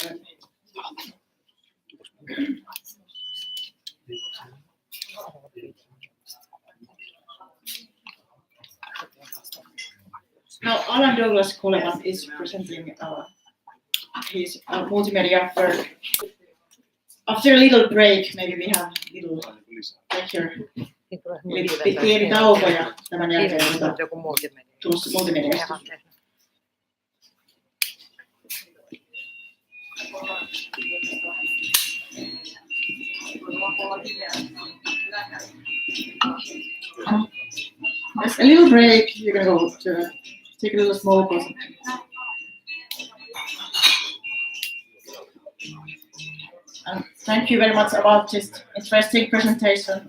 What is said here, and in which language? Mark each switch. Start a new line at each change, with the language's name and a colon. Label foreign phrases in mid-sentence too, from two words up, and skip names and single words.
English: Now, Allan Coleman is presenting his multimedia work. After a little break, maybe we have a little lecture.
Finnish: Pieni tauko ja tämän jälkeen Joku multimedia. tulossa multimediasta.
English: There's a little break. You're gonna go to take a little small pause. And thank you very much about this interesting presentation.